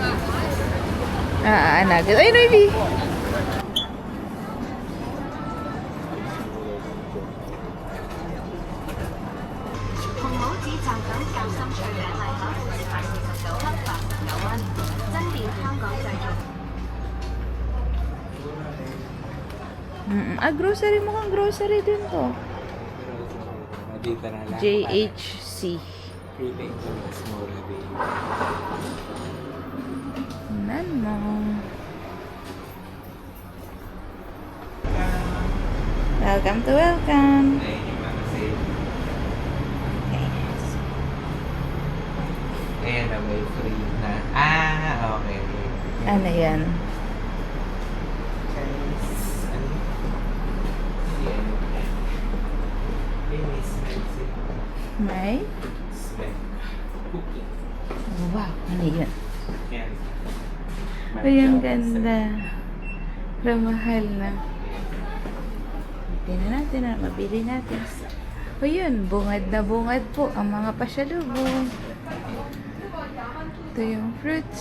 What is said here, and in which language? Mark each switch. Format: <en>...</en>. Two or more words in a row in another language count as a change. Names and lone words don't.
<tl>Anak. Ay, Noivy!</tl> <yue>紅帽子站等夾心脆餅禮盒，食牌49克89蚊，真料香港製造。</yue> <tl>Grocery, mukhang grocery din to. Dito na lang. JHC. Feeling ko mas mura din. Nan mo.</tl> <en>Welcome to welcome.</en> <tl>Ayun yung mga sale. Ayan na, may free na. Ah, okay. Ano yan? Chinese, ano? CNF.</tl> <en>Finish medicine.</en> <tl>May?</tl> <en>Smell. Cooking.</en> <tl>Wow, ano yun? Yan. Ay, ang ganda. Pero mahal na. Tingnan natin na, mabili natin. O yun, bungad na bungad po ang mga pasyalubong. Ito yung fruits.</tl>